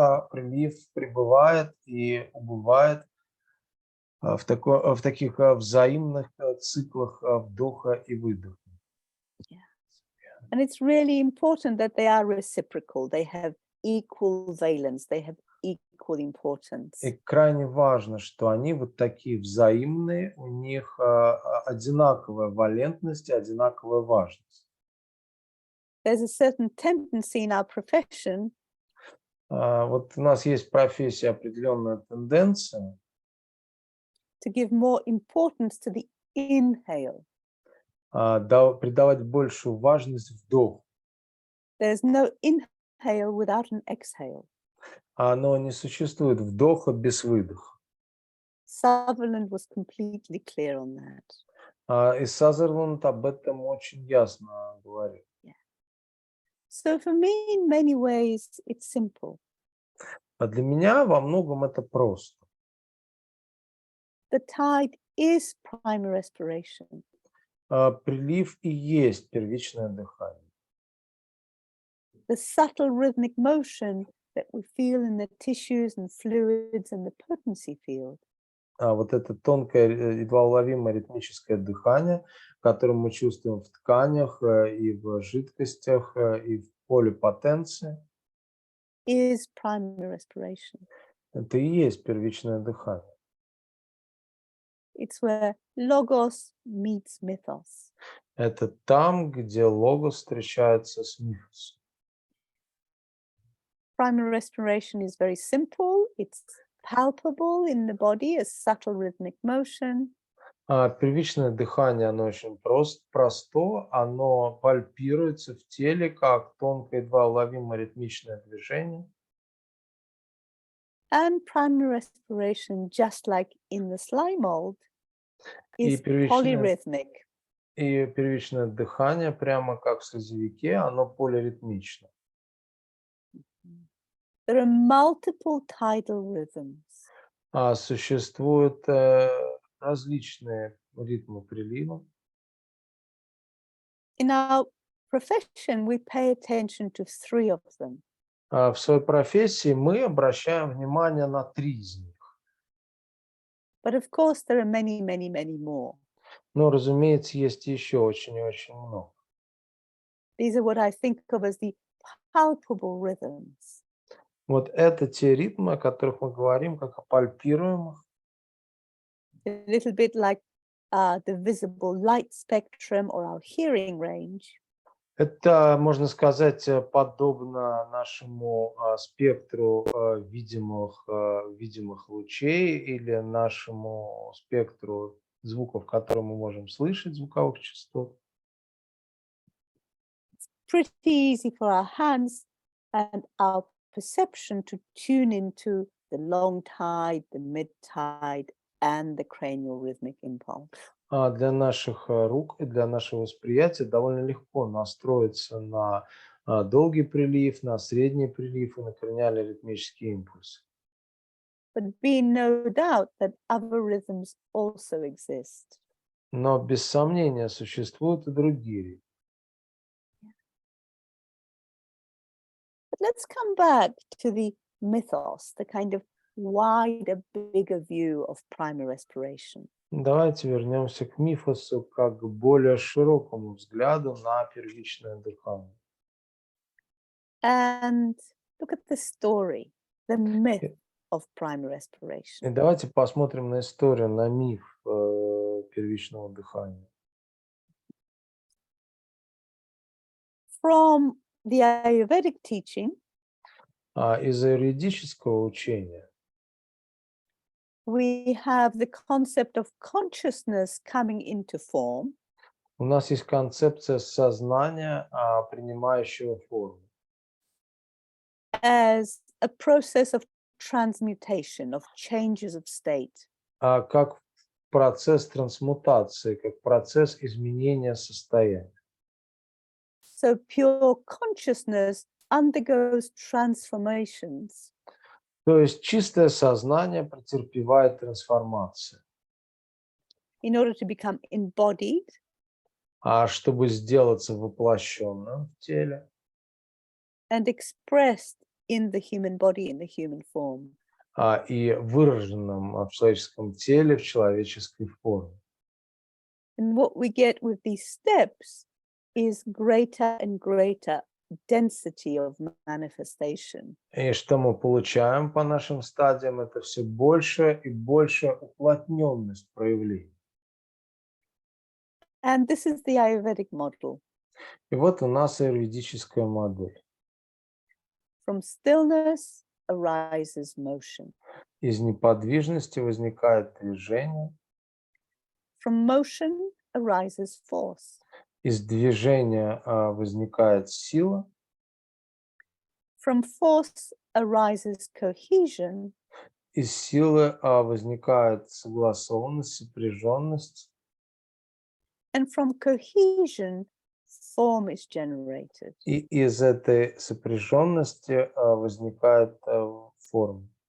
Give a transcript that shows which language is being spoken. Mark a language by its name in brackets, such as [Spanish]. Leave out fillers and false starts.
[Russian] Прилив прибывает и убывает в таких взаимных циклах вдоха и выдоха. [English] And it's really important that they are reciprocal. They have equal valence. They have equal importance. [Russian] И крайне важно, что они вот такие взаимные, у них одинаковая валентность и одинаковая важность. [English] There's a certain tendency in our profession [Russian] Вот у нас есть в профессии определенная тенденция [English] to give more importance to the inhale. [Russian] придавать большую важность вдоху. [English] There's no inhale without an exhale. [Russian] Но не существует вдоха без выдоха. [English] Sutherland was completely clear on that. [Russian] И Сазерленд об этом очень ясно говорит. [English] So for me, in many ways, it's simple. [Russian] А для меня во многом это просто. [English] The tide is primary respiration. [Russian] Прилив и есть первичное дыхание. [English] The subtle rhythmic motion that we feel in the tissues and fluids and the potency field. [Russian] Вот это тонкое, едва уловимое ритмическое дыхание, которое мы чувствуем в тканях и в жидкостях и в поле потенции, [English] Is primary respiration. [Russian] это и есть первичное дыхание. [English] It's where logos meets mythos. [Russian] Это там, где логос встречается с мифосом. [English] Primary respiration is very simple. It's palpable in the body as subtle rhythmic motion. [Russian] Первичное дыхание, оно очень просто, оно пальпируется в теле как тонкое, едва уловимое ритмичное движение. [English] And primary respiration, just like in the slime mold, is polyrhythmic. [Russian] И первичное дыхание, прямо как в слезовике, оно полиритмично. [English] There are multiple tidal rhythms. [Russian] Существуют различные ритмы прилива. [English] In our profession, we pay attention to 3 of them. [Russian] В своей профессии мы обращаем внимание на 3 из них. [English] But of course, there are many, many, many more. [Russian] Но, разумеется, есть еще очень и очень много. [English] These are what I think of as the palpable rhythms. [Russian] Вот это те ритмы, о которых мы говорим, как о пальпируемых. [English] A little bit like the visible light spectrum or our hearing range. [Russian] Это, можно сказать, подобно нашему спектру видимых лучей или нашему спектру звуков, которые мы можем слышать, звуковых частот. [English] Pretty easy for our hands and our perception to tune into the long tide, the mid tide, and the cranial rhythmic impulse. [Russian] А для наших рук и для нашего восприятия довольно легко настроиться на долгий прилив, на средний прилив и на краниально-ритмический импульс. [English] But be in no doubt that other rhythms also exist. [Russian] Но без сомнения существуют и другие ритмы. [English] But let's come back to the mythos, the kind of wider, bigger view of primary respiration. [Russian] Давайте вернемся к мифосу как к более широкому взгляду на первичное дыхание. [English] And look at the story, the myth of primary [Russian] И [English] respiration. [Russian] давайте посмотрим на историю, на миф первичного дыхания. [English] From the Ayurvedic teaching, [Russian] Из юридического учения [English] we have the concept of consciousness coming into form [Russian] у нас есть концепция сознания, принимающего форму, [English] as a process of transmutation, of changes of state. [Russian] как процесс трансмутации, как процесс изменения состояния. [English] So pure consciousness undergoes transformations [Russian] То есть чистое сознание претерпевает трансформацию. [English] in order to become embodied [Russian] Чтобы сделаться воплощенным в теле [English] and expressed in the human body, in the human form. [Russian] и выраженным в человеческом теле в человеческой форме. [English] And what we get with these steps is greater and greater density of manifestation. [Russian] И что мы получаем по нашим стадиям, это все больше и больше уплотненность проявлений. [English] And this is the Ayurvedic model. [Russian] И вот у нас аюрведическая модель. [English] From stillness arises motion. [Russian] Из неподвижности возникает движение, [English] From motion arises force. [Russian] из движения возникает сила, [English] From force arises cohesion. [Russian] из силы возникает согласованность, сопряженность, [English] And from cohesion, form is generated. [Russian] и из этой сопряженности возникает форма.